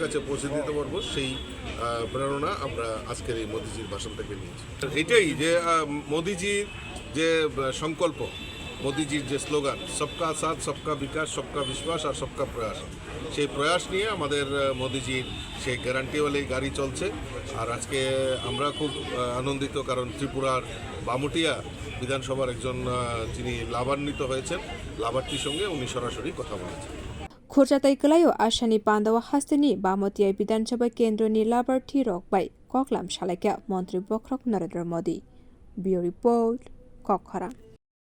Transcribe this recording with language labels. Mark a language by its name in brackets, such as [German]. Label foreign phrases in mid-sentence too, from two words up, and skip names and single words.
[Bangla] কাছে পৌঁছে দিতে পারবো সেই প্রেরণা আমরা আজকের এই মোদিজির ভাষণ থেকে নিয়েছি এটাই যে মোদিজির যে সংকল্প মোদিজির যে স্লোগান [Hindi] सबका साथ सबका विकास सबका विश्वास [Bangla] আর [Hindi] सबका प्रयास [Bangla] সেই প্রয়াস নিয়ে আমাদের মোদিজির সেই গ্যারান্টিওয়ালি গাড়ি চলছে আর আজকে আমরা খুব আনন্দিত কারণ ত্রিপুরার বামুটিয়া বিধানসভার একজন যিনি লাভান্বিত হয়েছেন লাভার্থীর সঙ্গে উনি সরাসরি কথা বলেছেন [Kok Borok] Khurjatai kelayo asani pandawa hasteni Bamutia bidansabha kendra ni lavarthi rok bai koklam salaikha montri bokhorok Narendra Modi [English] Bureau Report [Kok Borok] Koklam